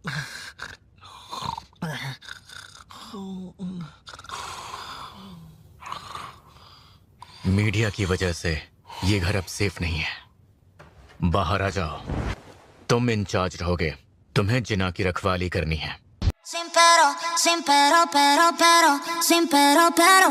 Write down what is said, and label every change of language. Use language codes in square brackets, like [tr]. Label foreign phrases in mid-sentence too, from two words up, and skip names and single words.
[hi] मीडिया की वजह से ये घर अब सेफ नहीं है। बाहर आ जाओ, तुम इंचार्ज रहोगे तुम्हें जिना की रखवाली करनी है। [es] Sin pero, sin pero, pero, sin pero, pero.